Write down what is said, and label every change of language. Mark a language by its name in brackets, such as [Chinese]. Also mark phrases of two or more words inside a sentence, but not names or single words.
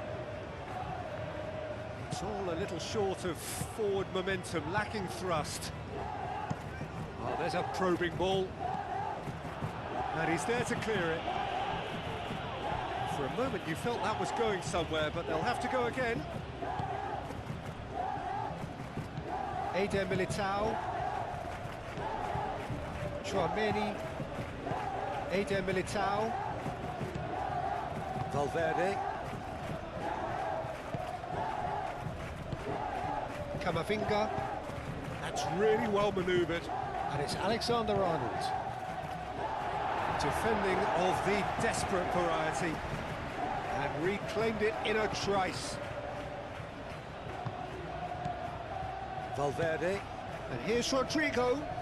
[English] It's all a little short of forward momentum, lacking thrust. Oh, there's a probing ball. And he's there to clear it. For a moment you felt that was going somewhere, but they'll have to go again. Eder Militao. Chouameni. Eder Militao. Valverde. Camavinga. That's really well manoeuvred. And it's Alexander-Arnold. Defending of the desperate variety. And reclaimed it in a trice. Valverde. And here's Rodrigo.